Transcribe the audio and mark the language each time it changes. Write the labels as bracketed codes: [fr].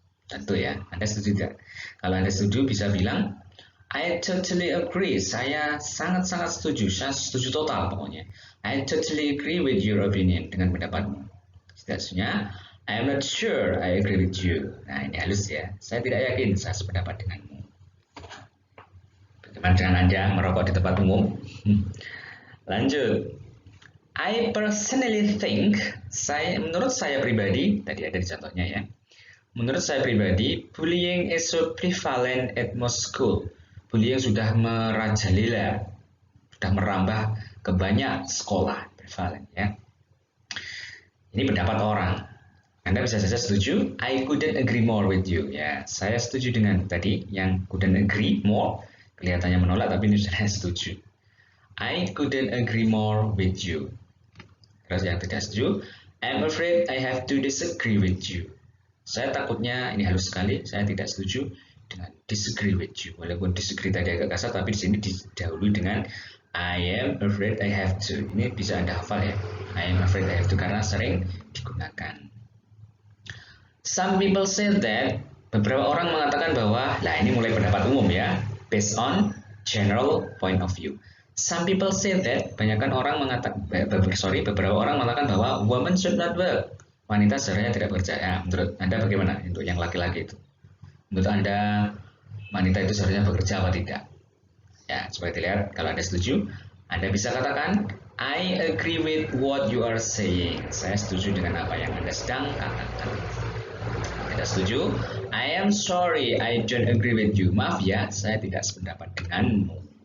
[id] Tentu ya, Anda setuju tidak? Kalau Anda setuju bisa bilang, [en] I totally agree. [id] Saya sangat-sangat setuju. Saya setuju total pokoknya. [en] I totally agree with your opinion. [id] Dengan pendapatmu. Seterusnya, [en] I am not sure I agree with you. [id] Nah, ini halus ya. Saya tidak yakin saya sependapat denganmu. Bagaimana dengan Anda merokok di tempat umum? Lanjut. [en] I personally think, [id] menurut saya pribadi, tadi ada di contohnya ya. Menurut saya pribadi, [en] bullying is so prevalent at most school. [id] Bullying sudah merajalela, sudah merambah ke banyak sekolah, prevalent ya. Ini pendapat orang. Anda bisa saja setuju, [en] I couldn't agree more with you. [id] Ya, saya setuju dengan tadi yang [en] couldn't agree more, [id] kelihatannya menolak tapi ini saya setuju. [en] I couldn't agree more with you. [id] Terus yang tidak setuju, [en] I'm afraid I have to disagree with you. [id] Saya takutnya, ini halus sekali, saya tidak setuju dengan [en] disagree with you. [id] Walaupun disagree tadi agak kasar, tapi di sini didahului dengan [en] I am afraid I have to. [id] Ini bisa Anda hafal ya. [en] I am afraid I have to [id] karena sering digunakan. [en] Some people say that, [id] beberapa orang mengatakan bahwa, nah ini mulai pendapat umum ya, [en] based on general point of view. Some people say that, [id] beberapa orang mengatakan bahwa [en] women should not work. [id] Wanita seharusnya tidak bekerja. Ya, menurut Anda bagaimana untuk yang laki-laki itu? Menurut Anda wanita itu seharusnya bekerja apa tidak? Ya, coba kita lihat. Kalau Anda setuju, Anda bisa katakan [en] I agree with what you are saying. [id] Saya setuju dengan apa yang Anda sedang katakan. Anda setuju? [en] I am sorry, I don't agree with you. [id] Maaf ya, saya tidak sependapat denganmu.